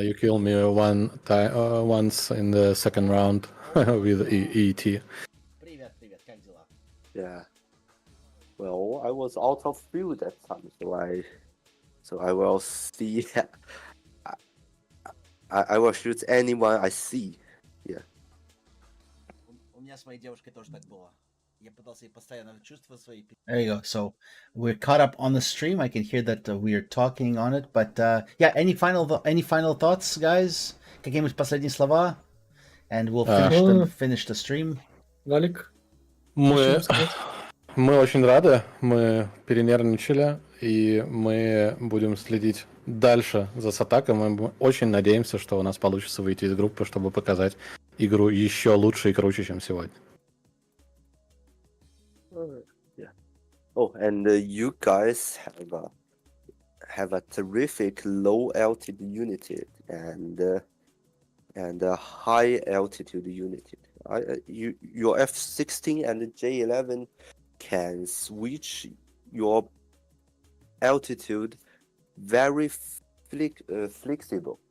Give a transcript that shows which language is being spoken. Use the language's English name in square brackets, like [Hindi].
[English] You killed me once in the second round with ET. [Russian] Привет, как дела? [English] Yeah. Well, I was out of fuel that time, so I will see. I will shoot anyone I see. Yeah. [Russian] У меня с моей девушкой тоже так было. Я пытался ей постоянно чувствовать свои... [English] There you go. So we're caught up on the stream. I can hear that we are talking on it. But yeah, any final thoughts, guys? [Russian] Какие-нибудь последние слова? [English] And we'll finish the stream. [Russian] Валик? Мы очень рады, мы перенервничали, и мы будем следить дальше за SATAC. Мы очень надеемся, что у нас получится выйти из группы, чтобы показать игру еще лучше и круче, чем сегодня. [English] Yeah. Oh, and you guys have a terrific low altitude unit, and and high altitude unit. Your F-16 and J-11 can switch your altitude very flexible.